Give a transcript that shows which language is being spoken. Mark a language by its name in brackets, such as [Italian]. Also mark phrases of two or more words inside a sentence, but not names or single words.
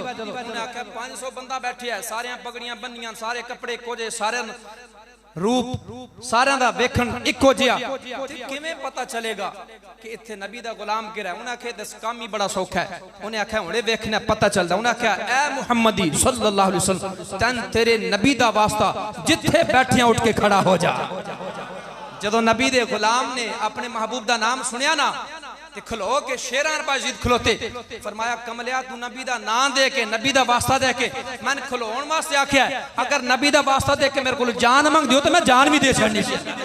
[Punjabi] انہیں آکھیا 500 بندہ بیٹھے ہے، سارے پگڑیاں بنیاں، سارے کپڑے اکو جے، سارے روپ سارے دا ویکھن اکو جیہا، کیویں پتا چلے گا کہ ایتھے نبی دا غلام کیہڑا ہے? انہیں آکھیا دس کم ہی بڑا سوکھا ہے۔ انہیں آکھیا ہنے ویکھنا پتا چلدا. انہیں آکھیا اے محمدی [Arabic] صلى الله عليه وسلم, [Punjabi] تن تیرے نبی دا واسطہ جتھے بیٹھیاں اٹھ کے کھڑا ہو جا. جدوں نبی دے غلام نے اپنے محبوب دا نام سنیا نا، کھلو کے شیراں بایزید کھلوتے، فرمایا کملیا تو نبی دا نام دے کے، نبی دا واسطہ دے کے میں نے کھلون واسطے آکھیا، اگر نبی دا واسطہ دے کے میرے کو جان منگ دیو تو میں جان بھی دے چھڈنی سی.